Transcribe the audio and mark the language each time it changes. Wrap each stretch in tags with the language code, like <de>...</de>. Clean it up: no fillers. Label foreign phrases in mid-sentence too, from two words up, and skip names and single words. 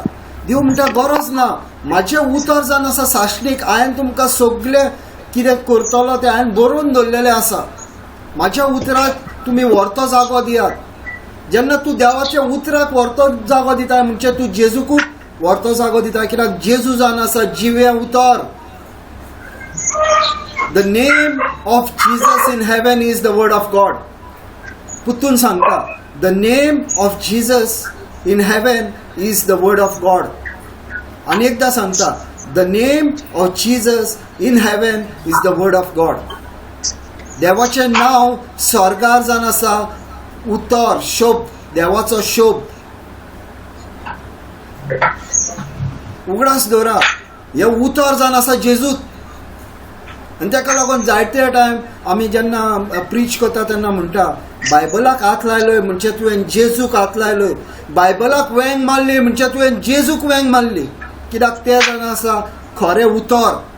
<kok>देव म्हणटा गरज ना, म्हाजें उतर जावन आसा साश्टीक, हांवें तुमकां सगळें कितें करतलो तें हांवें बरोवन दवरलेलें आसा. म्हाज्या उतराक तुमी व्हरतो जागो दियात. जेन्ना तूं देवाच्या उतराक व्हरतो जागो दिता म्हणजे तूं जेजूकूच व्हरतो जागो दिता, कित्याक जेजू जावन आसा जिवें उतर.</kok> <en>The name of Jesus in heaven is the Word of God.</en> <kok>पुतून सांगता</kok> <en>The name of Jesus in heaven is the Word of God.</en> <kok>आनी एकदां सांगता</kok> <en>The name of Jesus in heaven is the Word of God.</en> <kok>देवाचें नांव स्वर्गार जावन आसा उतर, शोभ, देवाचो शोभ. उगडास दवरा, हे उतर जावन आसा जेजूत. आनी ताका लागून जायते टायम आमी जेन्ना प्रीच करता तेन्ना म्हणटा बायबलाक हात लायलोय म्हणजे तुवें जेजूक हात लायलोय, बायबलाक वेंग मारली म्हणजे तुवें जेजूक वेंग मारली, कित्याक तें जावन आसा खरें उतर.</kok>